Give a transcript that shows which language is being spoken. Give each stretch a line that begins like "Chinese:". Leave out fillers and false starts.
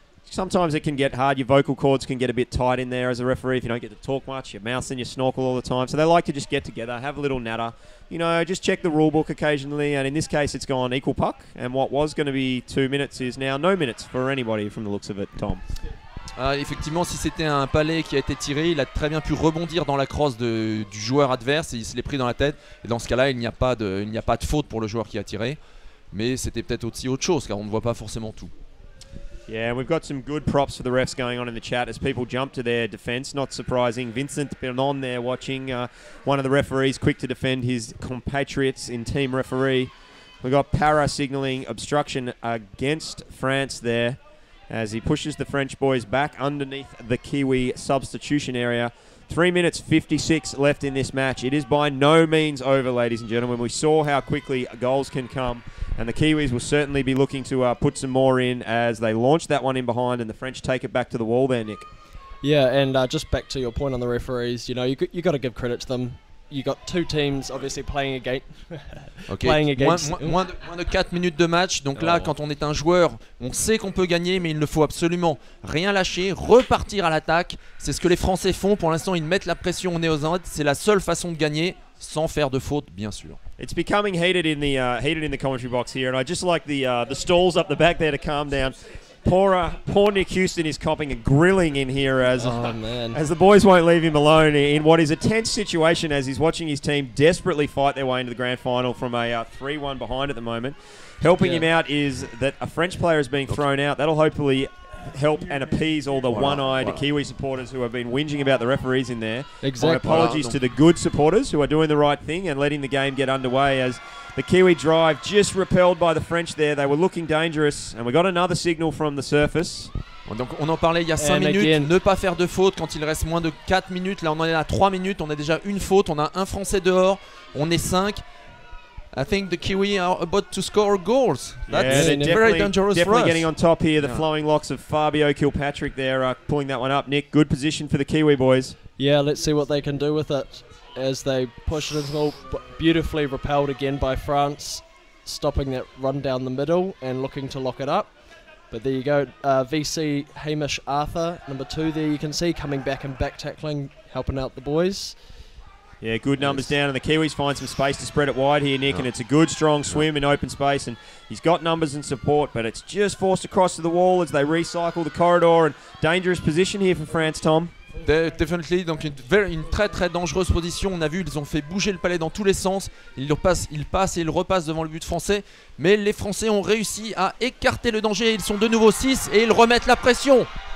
English: Sometimes it can get hard. Your vocal cords can get a bit tight in there as a referee if you don't get to talk much. Your mouth's in your snorkel all the time. So they like to just get together, have a little natter. You know, just check the rule book occasionally. And in this case, it's gone equal puck. And what was going to be 2 minutes is now no minutes for anybody from the looks of it, Tom.
French: Effectivement, si c'était un palais qui a été tiré, il a très bien pu rebondir dans la crosse du joueur adverse et il se l'est pris dans la tête. Et dans ce cas-là, il n'y a pas de faute pour le joueur qui a tiré. Mais c'était peut-être aussi autre chose, car on ne voit pas forcément tout.
English: Yeah, we've got some good props for the refs going on in the chat as people jump to their defence. Not surprising. Vincent Bernon there watching, one of the referees quick to defend his compatriots in team referee. We've got Para signalling obstruction against France there as he pushes the French boys back underneath the Kiwi substitution area. 3 minutes 56 left in this match. It is by no means over, ladies and gentlemen. We saw how quickly goals can come, and the Kiwis will certainly be looking to put some more in as they launch that one in behind and the French take it back to the wall there, Nick. Yeah, and just back to your point on the referees, you know, you got to give credit to them. You got two teams obviously playing against.
French: Moins de 4 minutes de match. Donc là, quand on est un joueur, on sait qu'on peut gagner, mais il ne faut absolument rien lâcher, repartir à l'attaque. C'est ce que les Français font. Pour l'instant, ils mettent la pression au nez aux Andes. C'est la seule façon de gagner, sans faire de faute, bien sûr.
English: It's becoming heated in the commentary box here, and I just like the stalls up the back there to calm down. Poor Nick Houston is copping a grilling in here as the boys won't leave him alone in what is a tense situation as he's watching his team desperately fight their way into the grand final from a 3-1 behind at the moment. Helping him out is that a French player is being thrown out. That'll hopefully help and appease all the one-eyed Kiwi supporters who have been whinging about the referees in there. Exactly. My apologies to the good supporters who are doing the right thing and letting the game get underway as the Kiwi drive just repelled by the French there. They were looking dangerous, and we got another signal from the surface.
French: Donc on en parlait il y a 5 minutes, ne pas faire de faute quand il reste moins de 4 minutes. Là on en est à 3 minutes, on a déjà une faute, on a un Français dehors, on est 5.
English: I think the Kiwi are about to score goals. That's very dangerous for us. Definitely getting on top here. The flowing locks of Fabio Kilpatrick there pulling that one up. Nick, good position for the Kiwi boys. Yeah, let's see what they can do with it as they push it into goal. Beautifully repelled again by France, stopping that run down the middle and looking to lock it up. But there you go, VC Hamish Arthur, number 2 there you can see, coming back and back tackling, helping out the boys. Yeah, good numbers down, and the Kiwis find some space to spread it wide here, Nick, and it's a good, strong swim in open space, and he's got numbers and support, but it's just forced across to the wall as they recycle the corridor, and dangerous position here for France, Tom. Definitely,
French: donc une très très dangereuse position. On a vu, ils ont fait bouger le palais dans tous les sens. Ils passent et ils repassent devant le but français. Mais les Français ont réussi à écarter le danger. Ils sont de nouveau 6 et ils remettent la pression.